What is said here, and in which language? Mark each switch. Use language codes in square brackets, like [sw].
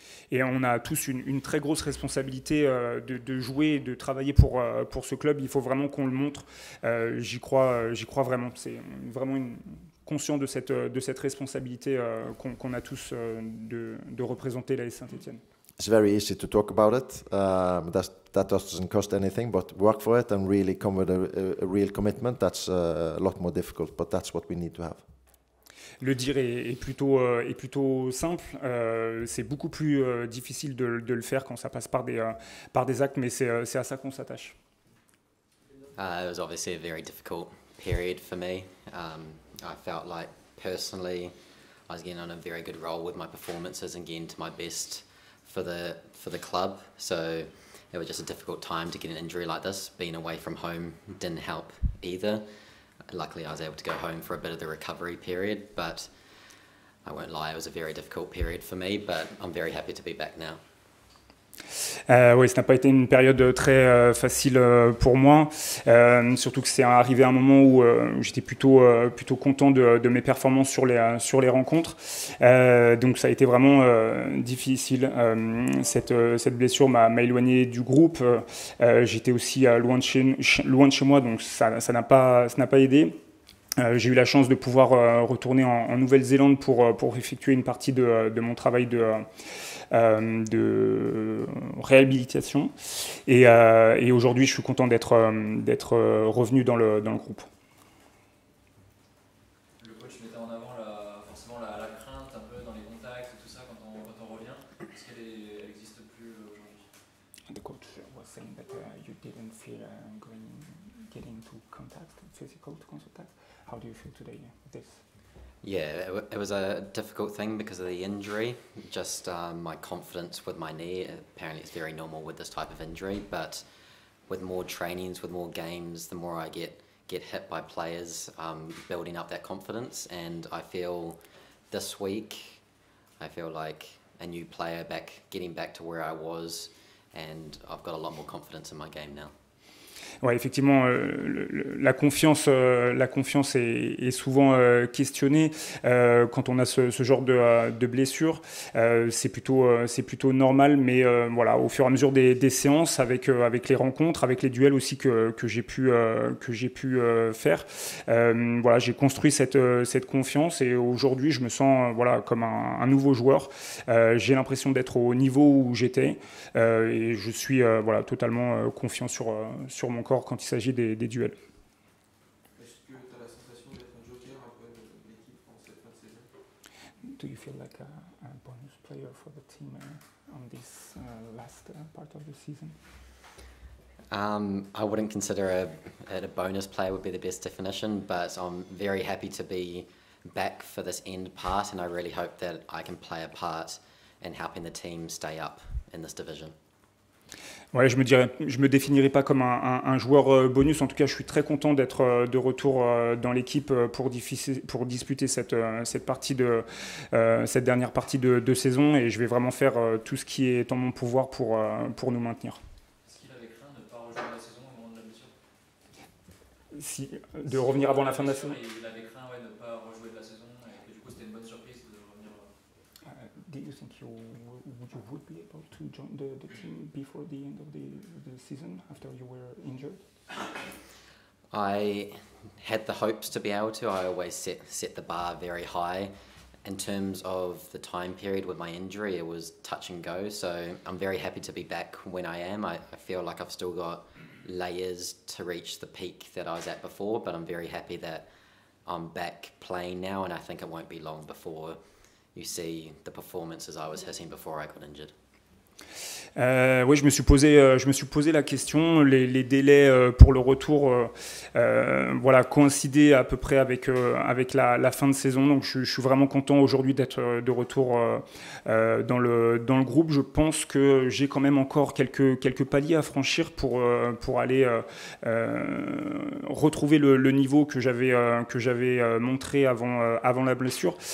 [fr] Et on a tous une très grosse responsabilité de jouer, de travailler pour ce club. Il faut vraiment qu'on le montre. J'y crois vraiment. C'est vraiment conscient de cette responsabilité qu'on a tous de représenter la Saint-Étienne. [en] It's very easy to talk about it. That doesn't cost anything, but work for it and really come with a real commitment. That's a lot more difficult, but that's what we need to have. [fr] Le dire est plutôt simple. C'est beaucoup plus difficile de le faire quand ça passe par des actes, mais c'est à ça qu'on s'attache. [en] It was obviously a very difficult period for me. I felt like personally I was getting on a very good roll with my performances and getting to my best for the club. So it was just a difficult time to get an injury like this. Being away from home didn't help either. Luckily, I was able to go home for a bit of the recovery period, but I won't lie, it was a very difficult period for me, but I'm very happy to be back now. [fr] Oui, ça n'a pas été une période très facile pour moi, surtout que c'est arrivé à un moment où j'étais plutôt content de mes performances sur les rencontres. Donc ça a été vraiment difficile. Cette blessure m'a éloigné du groupe. J'étais aussi loin de chez moi, donc ça n'a pas aidé. J'ai eu la chance de pouvoir retourner en Nouvelle-Zélande pour effectuer une partie de mon travail de réhabilitation. Et aujourd'hui, je suis content d'être revenu dans le groupe. Le coach mettait en avant forcément la crainte un peu dans les contacts et tout ça quand on revient. Est-ce qu'elle n'existe plus aujourd'hui? [en] The coach was saying that you didn't feel getting to contact, physical contact. How do you feel today with this? Yeah, it was a difficult thing because of the injury. Just my confidence with my knee. Apparently it's very normal with this type of injury, but with more trainings, with more games, the more I get hit by players, building up that confidence. And I feel this week, I feel like a new player getting back to where I was, and I've got a lot more confidence in my game now. [fr] Ouais, effectivement, la confiance est souvent questionnée quand on a ce genre de blessure. C'est plutôt normal, mais voilà, au fur et à mesure des séances, avec les rencontres, avec les duels aussi que j'ai pu faire, voilà, j'ai construit cette confiance et aujourd'hui, je me sens comme un nouveau joueur. J'ai l'impression d'être au niveau où j'étais et je suis totalement confiant sur mon corps quand il s'agit des duels. Est-ce que tu as la sensation d'être un joker un peu de l'équipe en cette fin de saison? [en] Do you feel like a bonus player for the team on this last part of the season? I wouldn't consider a bonus player would be the best definition, but I'm very happy to be back for this end part, and I really hope that I can play a part in helping the team stay up in this division. [fr] Ouais, je me définirais pas comme un joueur bonus. En tout cas, je suis très content d'être de retour dans l'équipe pour disputer cette dernière partie de saison, et je vais vraiment faire tout ce qui est en mon pouvoir pour nous maintenir. Est-ce qu'il avait craint de ne pas rejoindre la saison au moment de la blessure? De revenir avant la fin de la saison. Il avait craint de ne pas rejouer de la saison, et que du coup c'était une bonne surprise de revenir. [en] Do you think you would be able to join the team before the end of the season after you were injured? I had the hopes to be able to. I always set the bar very high. In terms of the time period with my injury, it was touch and go. So I'm very happy to be back when I am. I feel like I've still got layers to reach the peak that I was at before, but I'm very happy that I'm back playing now, and I think it won't be long before you see the performances I was hitting before I got injured. [fr] Oui, je me suis posé la question. Les délais pour le retour coïncidaient à peu près avec la fin de saison. Donc je suis vraiment content aujourd'hui d'être de retour dans le groupe. Je pense que j'ai quand même encore quelques paliers à franchir pour aller retrouver le niveau que j'avais montré avant la blessure.